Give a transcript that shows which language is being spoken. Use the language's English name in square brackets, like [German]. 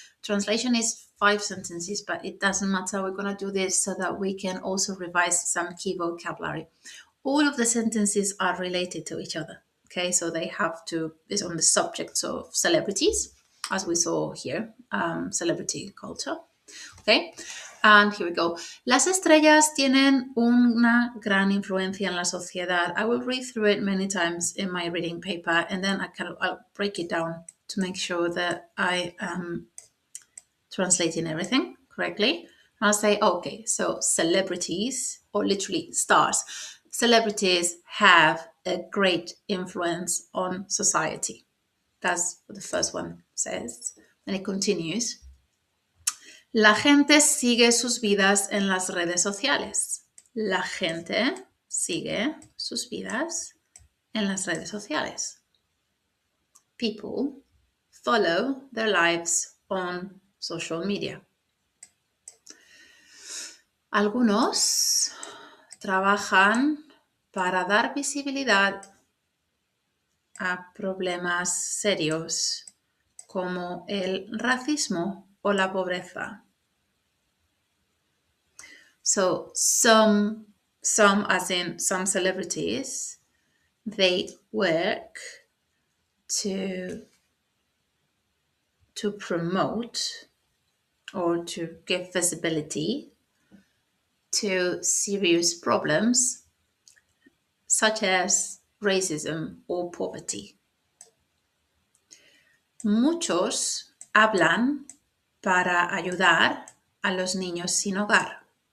[English] Translation is 5 sentences, but it doesn't matter. We're going to do this so that we can also revise some key vocabulary. All of the sentences are related to each other. Okay, so they have to, is on the subjects of celebrities, as we saw here, celebrity culture. Okay, and here we go. [Spanish] Las estrellas tienen una gran influencia en la sociedad. [English] I will read through it many times in my reading paper, and then I'll break it down to make sure that I am translating everything correctly. I'll say, okay, so celebrities, or literally stars, celebrities have a great influence on society. That's what the first one says. And it continues. [Spanish] La gente sigue sus vidas en las redes sociales. La gente sigue sus vidas en las redes sociales. [English] People follow their lives on social media. [Spanish] Algunos trabajan para dar visibilidad a problemas serios como el racismo o la pobreza. [English] So some as in some celebrities, they work to promote or to give visibility to serious problems such as racism or poverty. [Spanish] Muchos hablan para ayudar a los niños sin hogar.